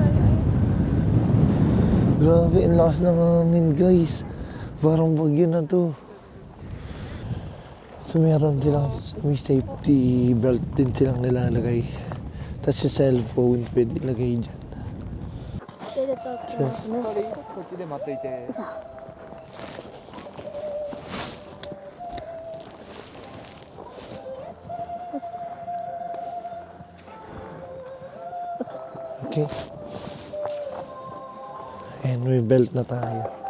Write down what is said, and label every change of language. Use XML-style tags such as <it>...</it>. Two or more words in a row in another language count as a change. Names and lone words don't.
<tl>Grabe, ang lakas ng hangin, guys. Parang bagyo na to. So, meron silang, may safety belt din silang nilalagay. Tapos yung cellphone, pwede ilagay dyan.</tl> <en>Sure.</en> <ja>こっちで待っといて。</ja> <en>Okay.</en> <tl>And may belt na tayo.</tl>